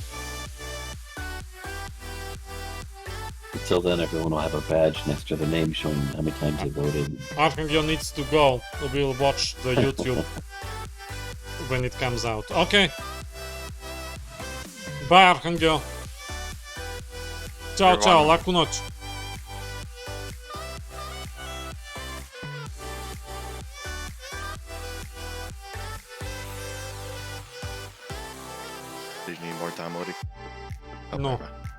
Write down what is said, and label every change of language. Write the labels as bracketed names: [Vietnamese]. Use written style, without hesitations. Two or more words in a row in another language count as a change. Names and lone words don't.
[English] Until then, everyone will have a badge next to their name showing how many times they voted. Archangel needs to go. We'll watch the YouTube when it comes out. Okay. Bye, Archangel. [Serbian] Ćao, čao, laku noć. [English] Do you need more time, Odie? Oh, No. bye-bye.